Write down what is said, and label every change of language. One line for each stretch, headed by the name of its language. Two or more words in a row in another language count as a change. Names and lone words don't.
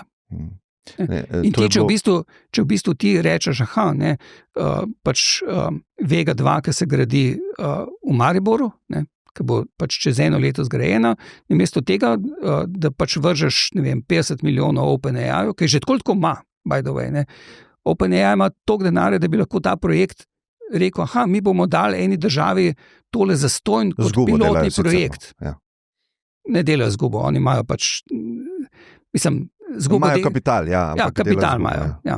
Slovenian: In ti, če v bistvu ti rečeš, pač Vega 2, ki se gradi v Mariboru, ki bo pač čez 1 leto zgrajena, namesto tega, da pač vržeš, 50 milijonov OpenAI, ki že tako ima,
English: by the way,
Slovenian: OpenAI ima toliko denarja, da bi lahko ta projekt rekel, mi bomo dali eni državi tole zastonj kot pilotni projekt. Ne delajo zgubo, oni imajo pač, imajo kapital, kapital imajo.